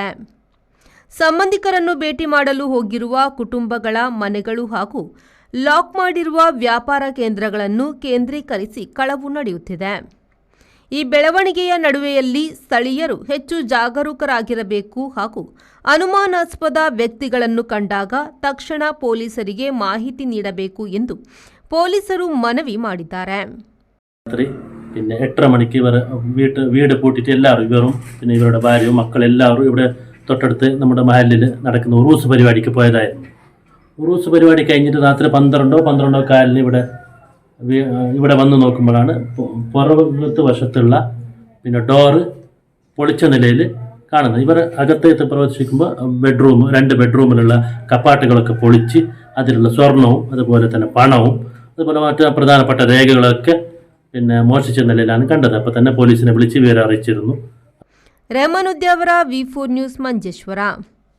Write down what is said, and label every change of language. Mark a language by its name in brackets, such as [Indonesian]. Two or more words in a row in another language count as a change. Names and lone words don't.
[Kannada] ಸಂಬಂಧಿಕರನ್ನು ಭೇಟಿ ಮಾಡಲು ಹೋಗಿರುವ ಕುಟುಂಬಗಳ ಮನೆಗಳು ಹಾಗೂ ಲಾಕ್ ಮಾಡಿರುವ ವ್ಯಾಪಾರ ಕೇಂದ್ರಗಳನ್ನು ಕೇಂದ್ರೀಕರಿಸಿ ಕಳವು ನಡೆಯುತ್ತಿದೆ. ಈ ಬೆಳವಣಿಗೆಯ ನಡುವೆಯಲ್ಲಿ ಸ್ಥಳೀಯರು ಹೆಚ್ಚು ಜಾಗರೂಕರಾಗಿರಬೇಕು ಹಾಗೂ ಅನುಮಾನಾಸ್ಪದ ವ್ಯಕ್ತಿಗಳನ್ನು ಕಂಡಾಗ ತಕ್ಷಣ ಪೊಲೀಸರಿಗೆ ಮಾಹಿತಿ നീടಬೇಕು ಎಂದು പോലീസರು മനവി ಮಾಡಿದ್ದಾರೆ. [Malayalam] പിന്നെ 8:30 മണിക്ക് വീട് പൂട്ടിയിട്ട് എല്ലാവരും ഇവരും പിന്നെ ഇവരുടെ ഭാര്യയും മക്കളെല്ലാവരും ഇവിടെ തൊട്ടടുത്ത് നമ്മുടെ മഹലിൽ നടക്കുന്ന ഉറൂസ് പരിപാടിക്ക് പോയതായിരുന്നു. ഉറൂസ് പരിപാടി കഴിഞ്ഞിട്ട് രാത്രി 12 കാലിന് ഇവിടെ വന്ന് നോക്കുമ്പോഴാണ് പുറത്ത് വശത്തുള്ള പിന്നെ ഡോറ് പൊളിച്ച നിലയിൽ കാണുന്നത്. ഇവർ അകത്തേക്ക് പ്രവേശിക്കുമ്പോൾ രണ്ട് ബെഡ്റൂമിലുള്ള കപ്പാട്ടുകളൊക്കെ പൊളിച്ച് അതിലുള്ള സ്വർണവും അതുപോലെ തന്നെ പണവും അതുപോലെ മറ്റ് പ്രധാനപ്പെട്ട രേഖകളൊക്കെ പിന്നെ മോഷിച്ച നിലയിലാണ് കണ്ടത്. അപ്പോൾ തന്നെ പോലീസിനെ വിളിച്ച് വിവരം അറിയിച്ചിരുന്നു. [Kannada] ರೆಹಮಾನುದ್ಯಾವರ V4 ನ್ಯೂಸ್ ಮಂಜೇಶ್ವರ.